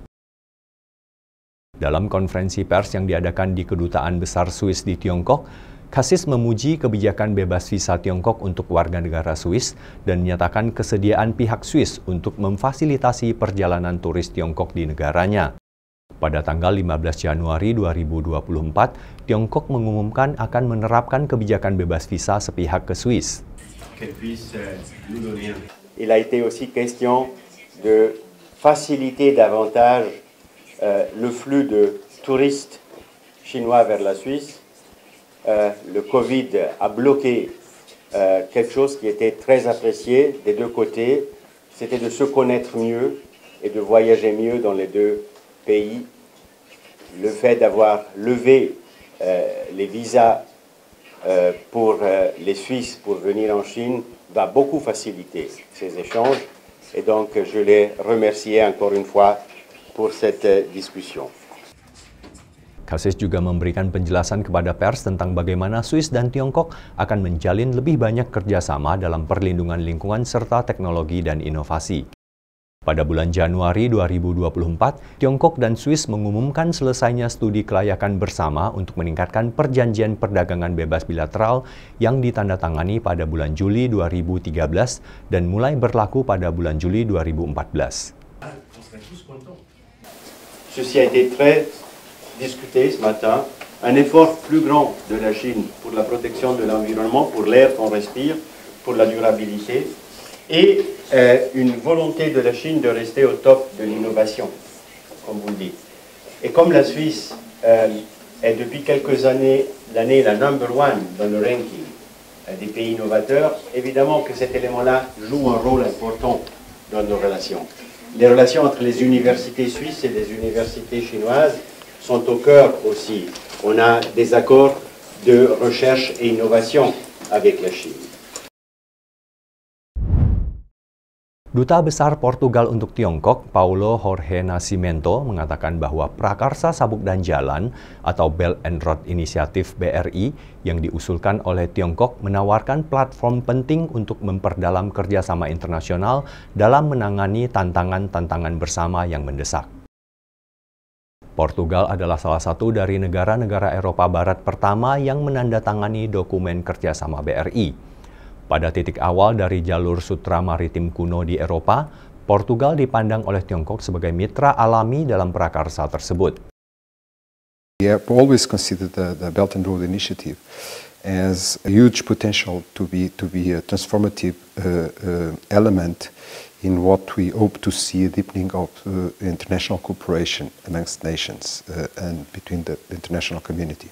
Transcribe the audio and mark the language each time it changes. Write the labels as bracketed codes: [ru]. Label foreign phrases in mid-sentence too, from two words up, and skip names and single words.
[id] Dalam konferensi pers yang diadakan di Kedutaan Besar Swiss di Tiongkok, Cassis memuji kebijakan bebas visa Tiongkok untuk warga negara Swiss dan menyatakan kesediaan pihak Swiss untuk memfasilitasi perjalanan turis Tiongkok di negaranya. Pada tanggal 15 Januari 2024, Tiongkok mengumumkan akan menerapkan kebijakan bebas visa sepihak ke Swiss. [fr] Il a été aussi question de faciliter davantage le flux de touristes chinois vers la Suisse. Le Covid a bloqué quelque chose qui était très apprécié des deux côtés, c'était de se connaître mieux et de voyager mieux dans les deux pays. Le fait d'avoir levé les visas pour les Suisses pour venir en Chine va beaucoup faciliter ces échanges et donc je les remercie encore une fois pour cette discussion. [id] Cassis juga memberikan penjelasan kepada pers tentang bagaimana Swiss dan Tiongkok akan menjalin lebih banyak kerjasama dalam perlindungan lingkungan serta teknologi dan inovasi. Pada bulan Januari 2024, Tiongkok dan Swiss mengumumkan selesainya studi kelayakan bersama untuk meningkatkan perjanjian perdagangan bebas bilateral yang ditandatangani pada bulan Juli 2013 dan mulai berlaku pada bulan Juli 2014. [fr] Ceci a été très discuté ce matin, un effort plus grand de la Chine pour la protection de l'environnement, pour l'air qu'on respire, pour la durabilité. et une volonté de la Chine de rester au top de l'innovation, comme vous le dites. Et comme la Suisse est depuis quelques années la [en] number one [fr] dans le ranking des pays innovateurs, évidemment que cet élément-là joue un rôle important dans nos relations. Les relations entre les universités suisses et les universités chinoises sont au cœur aussi. On a des accords de recherche et innovation avec la Chine. [id] Duta Besar Portugal untuk Tiongkok, Paulo Jorge Nascimento, mengatakan bahwa Prakarsa Sabuk dan Jalan atau Belt and Road Initiative BRI yang diusulkan oleh Tiongkok menawarkan platform penting untuk memperdalam kerjasama internasional dalam menangani tantangan-tantangan bersama yang mendesak. Portugal adalah salah satu dari negara-negara Eropa Barat pertama yang menandatangani dokumen kerjasama BRI. Pada titik awal dari jalur sutra maritim kuno di Eropa, Portugal dipandang oleh Tiongkok sebagai mitra alami dalam prakarsa tersebut. [en] We have always considered the Belt and Road Initiative as a huge potential to be a transformative element in what we hope to see a deepening of international cooperation amongst nations and between the international community.